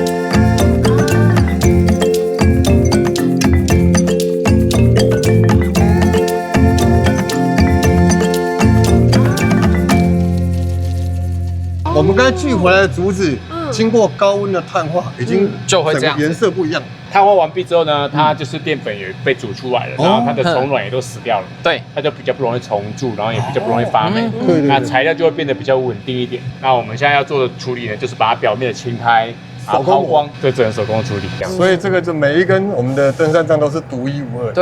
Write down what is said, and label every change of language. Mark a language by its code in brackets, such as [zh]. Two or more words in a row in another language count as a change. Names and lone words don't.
[zh] 我們剛才鋸回來的竹子，經過高溫的碳化，已經就會這樣，顏色不一樣。碳化完畢之後呢，它就是澱粉也被煮出來了，然後它的蟲卵也都死掉了，對，它就比較不容易蟲蛀，然後也比较不容易發霉，那材料就會變得比較穩定一點。那我們現在要做的處理呢，就是把它表面的青苔手工磨，对，只能手工处理这样。所以这个就每一根我们的登山杖都是独一无二。